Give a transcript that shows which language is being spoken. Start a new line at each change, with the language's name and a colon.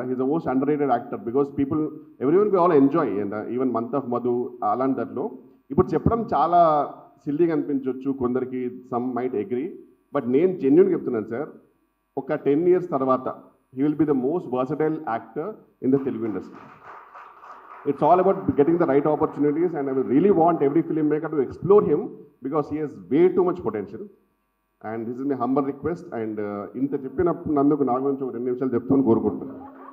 English: is the most underrated actor because people everyone we all enjoy and even month of Madhu
Telugu: అలాంటి దాంట్లో. ఇప్పుడు చెప్పడం చాలా సిల్లీగా అనిపించవచ్చు కొందరికి,
English: some might agree, but
Telugu: నేను జెన్యున్గా చెప్తున్నాను సార్, ఒక
English: 10 years
Telugu: తర్వాత
English: He will be the most versatile actor in the Telugu industry. It's all about getting the right opportunities, and I will really want every filmmaker to explore him because he has way too much potential. And this is my humble request.
Telugu: And ఇంత చెప్పినప్పుడు నందుకు నా గురించి ఒక 2 నిమిషాలు చెప్తాను కోరుకుంటున్నాను.